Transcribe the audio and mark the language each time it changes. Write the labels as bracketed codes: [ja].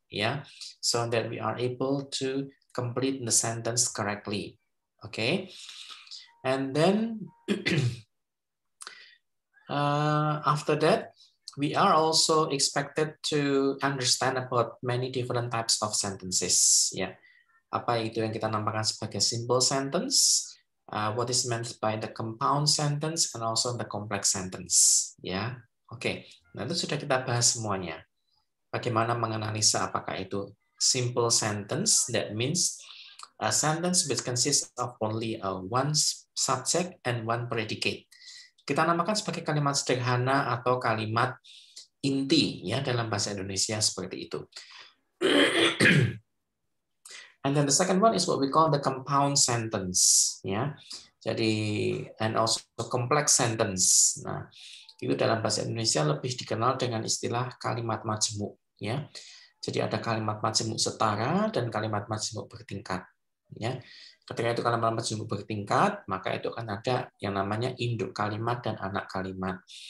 [en] Yeah, so that we are able to complete the sentence correctly. Okay, and then after that, we are also expected to understand about many different types of sentences. [id] Yeah, apa itu yang kita namakan sebagai simple sentence? [en] What is meant by the compound sentence and also the complex sentence? [id] Ya, oke. Nah itu sudah kita bahas semuanya. Bagaimana menganalisa apakah itu [en] simple sentence, that means a sentence which consists of only one subject and one predicate. [id] Kita namakan sebagai kalimat sederhana atau kalimat inti ya dalam bahasa Indonesia seperti itu. [en] And then the second one is what we call the compound sentence ya. Jadi and also complex sentence. [id] Nah, itu dalam bahasa Indonesia lebih dikenal dengan istilah kalimat majemuk ya. Jadi ada kalimat majemuk setara dan kalimat majemuk bertingkat. Ya. Ketika itu kalimat majemuk bertingkat, maka itu akan ada yang namanya induk kalimat dan anak kalimat.